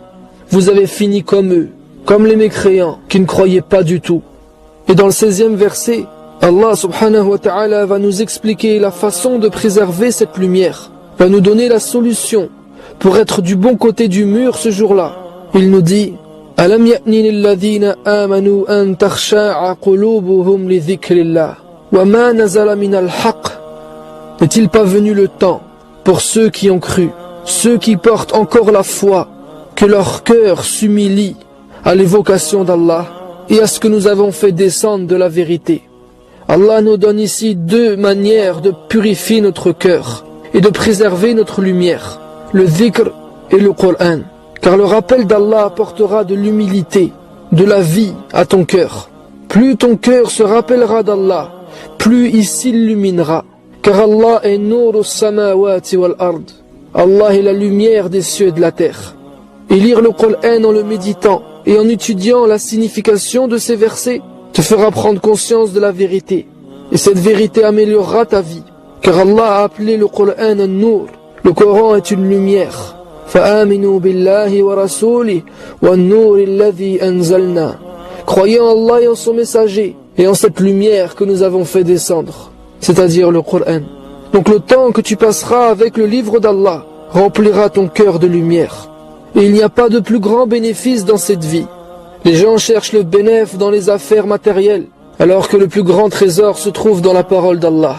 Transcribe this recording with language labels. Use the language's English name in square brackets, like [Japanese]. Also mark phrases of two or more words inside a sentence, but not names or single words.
[French] Vous avez fini comme eux, comme les mécréants qui ne croyaient pas du tout. Et dans le 16e verset, Allah [Arabic] سبحانه وتعالى [French] va nous expliquer la façon de préserver cette lumière, va nous donner la solution pour être du bon côté du mur ce jour-là. Il nous dit: [Arabic] ألم يأن للذين آمنوا أن تخشع قلوبهم لذكر الله وما نزل من الحق. [French] N'est-il pas venu le temps pour ceux qui ont cru, ceux qui portent encore la foi, que leur cœur s'humilie à l'évocation d'Allah et à ce que nous avons fait descendre de la vérité? Allah nous donne ici 2 manières de purifier notre cœur et de préserver notre lumière, le dhikr et le Coran. Car le rappel d'Allah apportera de l'humilité, de la vie à ton cœur. Plus ton cœur se rappellera d'Allah, plus il s'illuminera. Car Allah est [Arabic] نور السماوات والأرض. [French] Allah est la lumière des cieux et de la terre. Et lire le Coran en le méditant et en étudiant la signification de ces versets te fera prendre conscience de la vérité. Et cette vérité améliorera ta vie. Car Allah a appelé le Coran un Nour. Le Coran est une lumière. [Arabic] فآمنوا بالله ورسوله والنور الذي أنزلنا. [French] Croyez en Allah et en son messager et en cette lumière que nous avons fait descendre, c'est-à-dire le Coran. Donc le temps que tu passeras avec le livre d'Allah remplira ton cœur de lumière. Et il n'y a pas de plus grand bénéfice dans cette vie. Les gens cherchent le bénéfice dans les affaires matérielles, alors que le plus grand trésor se trouve dans la parole d'Allah.